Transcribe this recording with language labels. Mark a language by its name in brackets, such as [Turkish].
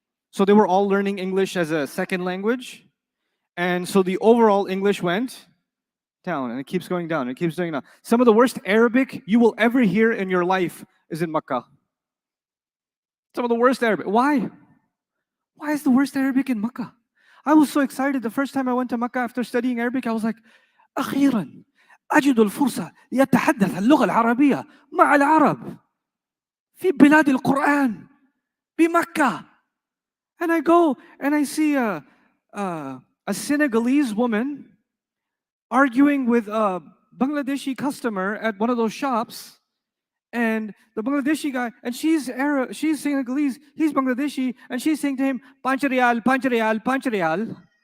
[English] So they were all learning English as a second language. And so the overall English went down, and it keeps going down, it keeps going down. Some of the worst Arabic you will ever hear in your life is in Makkah. Some of the worst Arabic. Why? Why is the worst Arabic in Makkah? I was so excited the first time I went to Makkah after studying Arabic. I was like, [Arabic] أخيرا أجد الفرصة يتحدث اللغة العربية مع العرب في بلاد القرآن بمكة. [English] And I go and I see a Senegalese woman arguing with a Bangladeshi customer at one of those shops, and the Bangladeshi guy, and she's Arab, she's Senegalese, he's Bangladeshi, and she's saying to him, [Hindi] "Panch riyal, panch riyal, panch riyal."